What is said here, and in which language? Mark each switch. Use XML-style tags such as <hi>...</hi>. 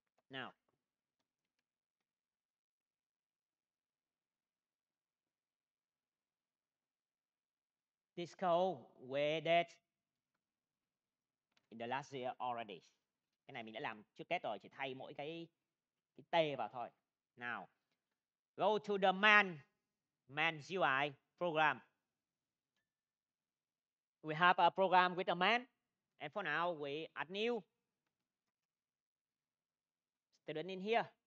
<en>Now, this code we did in the last year already.</en> <vi>Cái này mình đã làm trước Tết rồi, chỉ thay mỗi cái T vào thôi.</vi> <en>Now, go to the main UI program. We have a program with a man, and for now we add new student in here.</en>